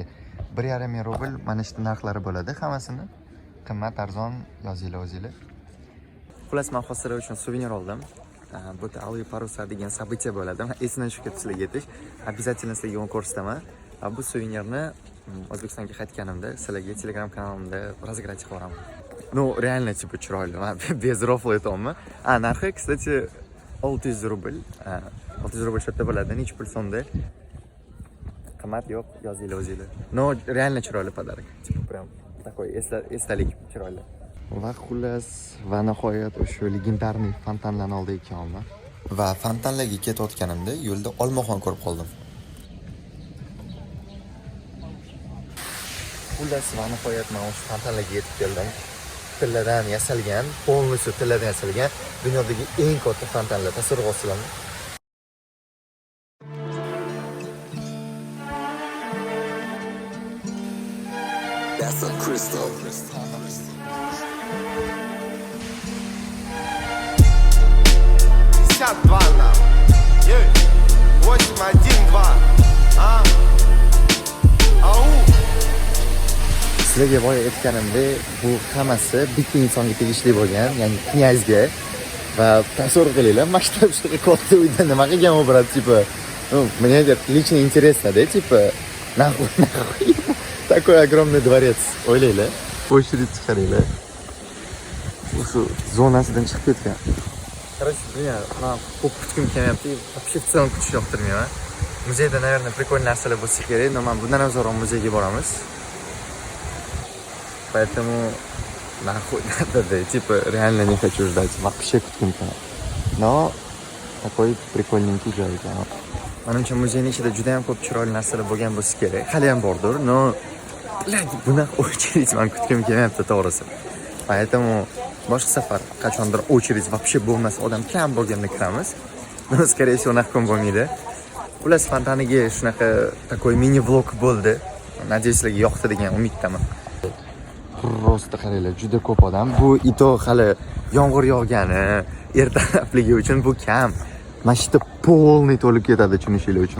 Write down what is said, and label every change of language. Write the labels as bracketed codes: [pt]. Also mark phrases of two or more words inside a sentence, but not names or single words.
[uz] 1,5 ming rubl mana shu narxlari bo'ladi. Hammasini qimmat arzon yozinglar o'zinglar. Xullas, men hozir uchun suvenir oldim. Bu yerda Aloe Parusa degan событие bo'ladi. Esdan tushib ketdi sizlarga aytish. Обязательно sizlarga uni ko'rsataman. Bu suvenirni O'zbekistonga qaytganimda sizlarga Telegram kanalimda разыграть qilib boraman. [ru] Ну, реально типа [uz] chiroyli. Men [ru] без рофла aytayapman. [uz] Narxi, kстати, 600 rubl. 600 rubl shu yerda bo'ladi. Necha pul so'mda? Qimmat yo'q, yozinglar o'zinglar. [ru] No, реально chiroyli подарок. Типа прям такой [uz] esdalik chiroyli. Va xullas, va nihoyat o'sha legendarniy fontanlarni oldiga keldim. Va fontanlarga ketayotganimda yo'lda olmaxon ko'rib qoldim. Xullas, va nihoyat men o'sha fontanlarga yetib keldim. Tilladan yasalgan, полностью tilladan yasalgan dunyodagi eng katta fontanlar. Tasavvur qilsanglar. [en] That's a crystal. [ru] 52 нам. 8-1-2. Ау. [uz] Sizlarga boya aytganimdek, bu hammasi bitta insonga tegishli bo'lgan, ya'ni knyazga. Va tasavvur qilinglar, masshtab shunaqa katta uyda nima qilgan u [ru] брат, типа, мне это лично интересно, да, типа, нахуй такой огромный дворец. [uz] O'ylaylar, очередь chiqaringlar. O'sha zonasidan chiqib ketgan. Короче, men ko'p kutgim kelmayapti. [ru] Вообще в целом [uz] kutish yoqtirmayman. Muzeyda, [ru] наверное, прикольные [uz] narsalar bo'lsa kerak, но men bundan avvalroq muzeyga boramiz. [ru] Поэтому нахуй надо, да, типа, реально не хочу ждать. [uz] Вообще kutgim kelmayapti. [ru] Но такой прикольненький [uz] joy ekan. Menimcha muzeyning ichida juda ham ko'p chiroyli narsalar bo'lgan bo'lsa kerak. Hali ham bordir, но bunaqa очередь men kutgim kelmayapti, to'g'risi. Поэтому boshqa safar qachondir [ru] очередь вообще [uz] bo'lmasa, odam kam bo'lganda kiramiz. [ru] Но скорее всего [uz] naqon bo'lmaydi. Xullas, fontaniga shunaqa такой mini vlog bo'ldi. Надеюсь, sizlarga yoqdi degan umiddaman. Просто qaranglar, juda ko'p odam. Bu ito hali yomg'ir yog'gani, ertalabligi uchun bu kam. Mashina полный to'lib ketadi tushunishinglar uchun.